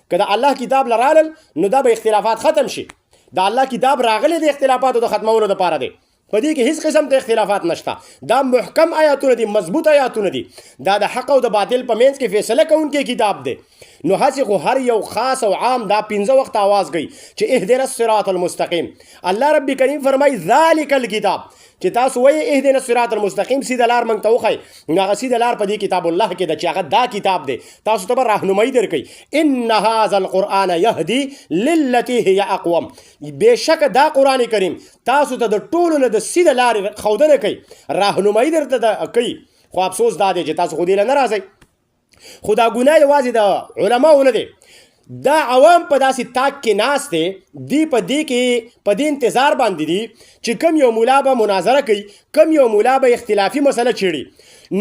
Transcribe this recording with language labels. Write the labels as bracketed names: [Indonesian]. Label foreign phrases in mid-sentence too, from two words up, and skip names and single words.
[Pashto] که د الله کتاب لرالل نو دا به اختلافات ختم شي. د الله کتاب راغلی د اختلافاتو د ختمولو دپاره دی، په دې کې هیڅ قسم ته اختلافات نشته. دا محکم آیاتونه دي، مضبوط آیاتونه دي. دا د حق او د باطل په منځ کې فیصله کوونکی کتاب دی. نو هسې خو هر یو خاص او عام دا 15 وخت آواز کوي چې [Arabic] اهدنا الصراط المستقیم. [Pashto] الله رب کریم فرمایي [Arabic] ذلک الکتاب، [Pashto] چې تاسو وایي [Arabic] اهدنا الصراط المستقیم، [Pashto] سیده لار موږ ته وښایي. نو هغه سیده لار په دې کتاب الله کې ده چې هغه دا کتاب دی، تاسو ته به راهنمایي درکوي. [Arabic] ان هذا القرآن یهدي للتي هي اقوم. [Pashto] بېشکه دا قرآن کریم تاسو ته د ټولو نه د سیده لارې ښودنه کوي، راهنمایي درته کوي. خو افسوس دا دی چې تاسو خو دې له نه راځئ. خو دا ګناه یوازې د علماو نه دی، دا عوام په داسې تاک کې ناست دی، دی په دې کې په دې انتظار باندې دي چې کم یو مولا به مناظره کوي، کم یو مولا به اختلافي مسله چیړي.